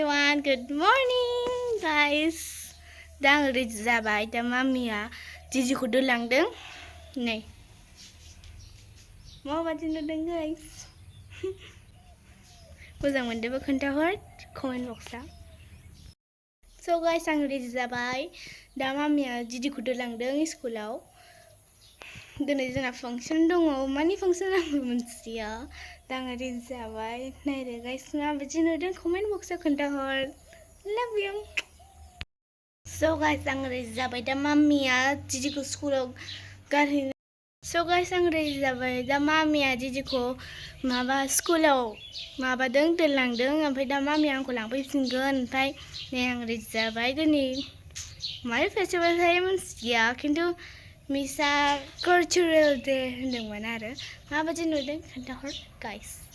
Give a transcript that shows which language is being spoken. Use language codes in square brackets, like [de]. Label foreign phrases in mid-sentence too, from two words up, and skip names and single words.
[en] everyone, good morning guys. [brx] दा आं रेडि जाबाय दा मामिया जिजिखौ दोनलांदों नै माबादि नुदों गाइस मोजां मोनदोंबा खोन्थाहर कमेन्ट बक्सआव स' गाइस आं रेडि जाबाय दा मामिया जिजिखौ दोनलांदों स्कुलाव दिनै जोंना फांसन दङ मानि फांसन आंबो मिन्थिया दा आं रेडि जाबाय नायदो गाइस माबादि नुदों कमेन्ट बक्सआव खोन्थाहर [en] love you so guys [brx] आं रेडि जाबाय दा मामिया जिजिखौ स्कुलाव गारहैनो [en] so guys [brx] आं रेडि जाबाय दा मामिया जिजिखौ माबा स्कुलाव माबादों दोनलांदों ओमफ्राय दा मामिया आंखौ लांफैफिनगोन ओमफ्राय नै आं रेडि जाबाय दिनै माबा फेस्टिभेल थायो मिन्थिया खिन्थु मिसा [en] cultural day [brx] होनदोंमोन आरो माबादि नुदों खोन्थाहर गाइस